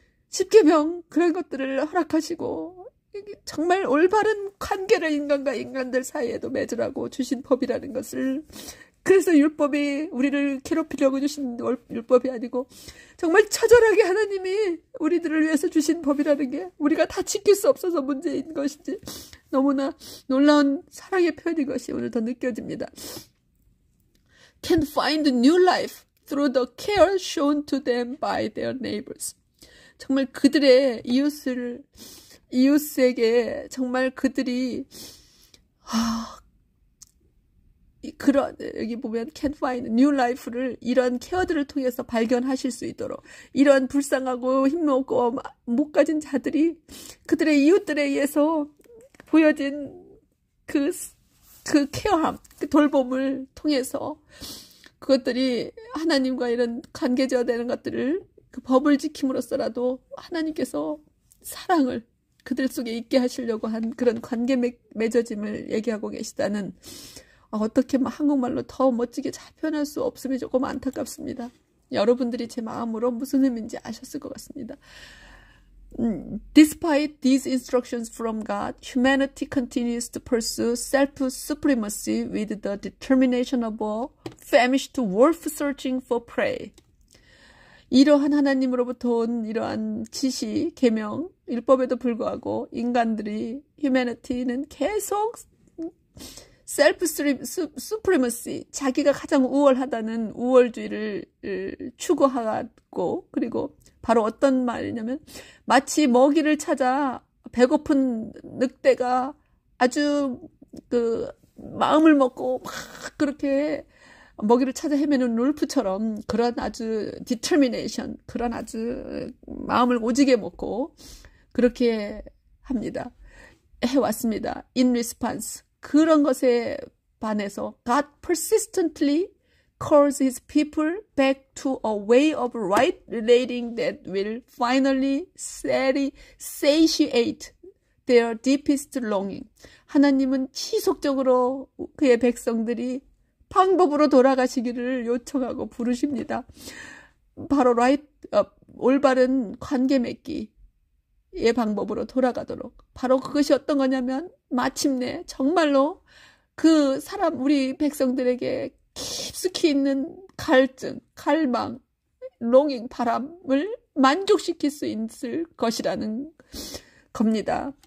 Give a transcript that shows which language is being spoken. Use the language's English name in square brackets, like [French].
[Korean] 십계명 그런 것들을 허락하시고, 정말 올바른 관계를 인간과 인간들 사이에도 맺으라고 주신 법이라는 것을, 그래서 율법이 우리를 괴롭히려고 주신 율법이 아니고 정말 처절하게 하나님이 우리들을 위해서 주신 법이라는 게 우리가 다 지킬 수 없어서 문제인 것인지 너무나 놀라운 사랑의 표현인 것이 오늘 더 느껴집니다. [English] Can find new life through the care shown to them by their neighbors. [Korean] 정말 그들의 이웃에게 정말 그들이 그런, 여기 보면 [English] can find new life [Korean] 를 이런 케어들을 통해서 발견하실 수 있도록, 이런 불쌍하고 힘없고 못 가진 자들이 그들의 이웃들에 의해서 보여진 그 케어함, 그 돌봄을 통해서 그것들이 하나님과 이런 관계되어 되는 것들을 그 법을 지킴으로써라도 하나님께서 사랑을 그들 속에 있게 하시려고 한 그런 관계 맺어짐을 얘기하고 계시다는, 어떻게 한국말로 더 멋지게 잘 표현할 수 없음이 조금 안타깝습니다. 여러분들이 제 마음으로 무슨 의미인지 아셨을 것 같습니다. [English] Despite these instructions from God, humanity continues to pursue self-supremacy with the determination of a famished wolf searching for prey. [Korean] 이러한 하나님으로부터 온 이러한 지시, 계명, 율법에도 불구하고 인간들이, humanity는 계속 self-supremacy, 자기가 가장 우월하다는 우월주의를 추구하고, 그리고 바로 어떤 말이냐면 마치 먹이를 찾아 배고픈 늑대가 아주 마음을 먹고 막 그렇게 먹이를 찾아 헤매는 울프처럼 그런 아주 determination, 그런 아주 마음을 오지게 먹고 그렇게 합니다. 해왔습니다. [English] In response, [Korean] 그런 것에 반해서 [English] God persistently calls his people back to a way of right relating that will finally satiate their deepest longing. [Korean] 하나님은 지속적으로 그의 백성들이 방법으로 돌아가시기를 요청하고 부르십니다. 바로 올바른 관계 맺기의 방법으로 돌아가도록. 바로 그것이 어떤 거냐면 마침내 정말로 그 우리 백성들에게 깊숙이 있는 갈증, 갈망, 롱잉, 바람을 만족시킬 수 있을 것이라는 겁니다.